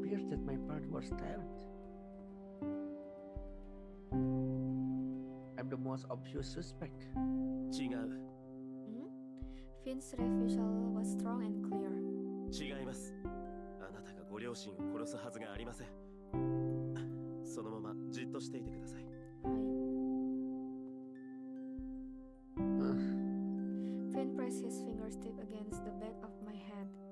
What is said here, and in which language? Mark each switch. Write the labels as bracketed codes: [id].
[en] that my parents were stabbed. I'm the most obvious suspect. [ja] 違う。 [en] Finn's refusal was strong and clear. [ja] 違います。あなたがご両親を殺すはずがありません。そのままじっとしていてください。 [en] Finn pressed his fingertip against the back of my head.